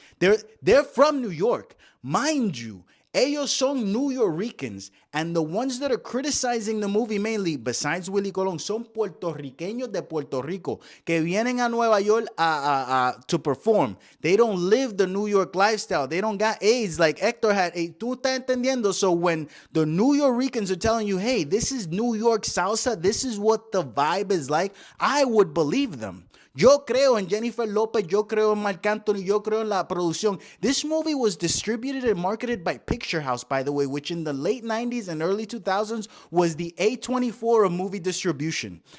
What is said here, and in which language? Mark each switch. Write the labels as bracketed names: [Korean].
[English] They're from New York. Mind you, [Spanish] ellos son [English] New Yorkers, and the ones that are criticizing the movie mainly, besides Willie Colon, [Spanish] son puertorriqueños de Puerto Rico que vienen a Nueva York [English] to perform. They don't live the New York lifestyle. They don't got AIDS like Héctor had. [Spanish] Tú estás entendiendo? [English] So when the New Yorkers are telling you, hey, this is New York salsa, this is what the vibe is like, I would believe them. [Spanish] Yo creo en Jennifer Lopez, yo creo en Marc Anthony, yo creo en la producción. [English] This movie was distributed and marketed by Picture House, by the way, which in the late 90s and early 2000s was the A24 of movie distribution.